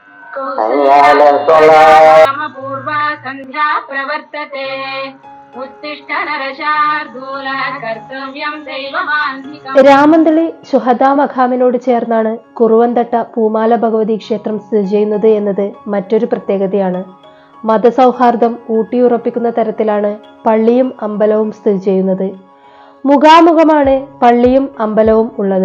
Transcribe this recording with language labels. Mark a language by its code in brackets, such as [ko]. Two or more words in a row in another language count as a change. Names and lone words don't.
[ar] حي على الصلاة [sa] पूर्वा सन्ध्या प्रवर्तते उत्तिष्ठ नरशार्दूल कर्तव्यं दैवमान्धिकम्. [ml] രാമന്തളി ശുഹദാ മഖാമിനോട് ചേർന്നാണ് കുറുവന്തട്ട പൂമാല ഭഗവതി ക്ഷേത്രം സ്ഥിതി ചെയ്യുന്നത് എന്നത് മറ്റൊരു പ്രത്യേകതയാണ്. മതസൗഹാർദ്ദം ഊട്ടിയുറപ്പിക്കുന്ന തരത്തിലാണ് പള്ളിയും അമ്പലവും സ്ഥിതി ചെയ്യുന്നത്. മുഖാമുഖമാണ് പള്ളിയും അമ്പലവും ഉള്ളത്.